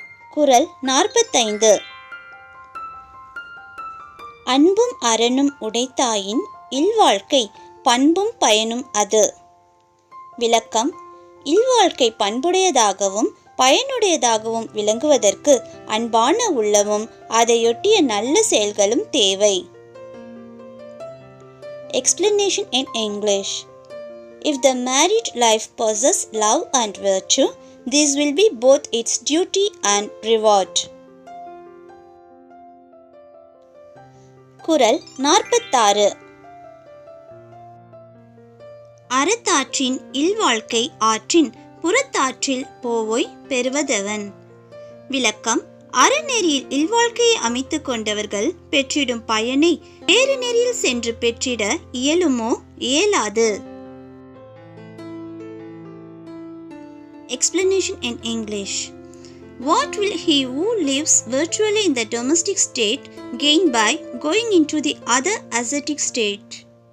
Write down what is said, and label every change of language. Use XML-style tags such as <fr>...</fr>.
<ta>குறள் 45. அன்பும் அறனும் உடைத்தாயின் இல்வாழ்க்கை பண்பும் பயனும் அது. விளக்கம். இல்வாழ்க்கை பண்புடையதாகவும் பயனுடையதாகவும் விளங்குவதற்கு அன்பான உள்ளமும் அதையொட்டிய நல்ல செயல்களும் தேவை.</ta> <en>Explanation in English. If the married life possesses love and virtue, this will be both its duty and reward.</en> <ta>குறள் 46. அறத்தாற்றின் இல்வாழ்க்கை ஆற்றின் புறத்தாற்றில் போவோய் பெறுவதவன். விளக்கம். அறநெறியில் இல்வாழ்க்கையை அமைத்துக் கொண்டவர்கள் பெற்றிடும் பயனை வேறு நெறியில் சென்று பெற்றிட இயலுமோ இயலாது.</ta> <en>Explanation in English. What will he who lives virtually in the domestic state gain by going into the other ascetic state?</en>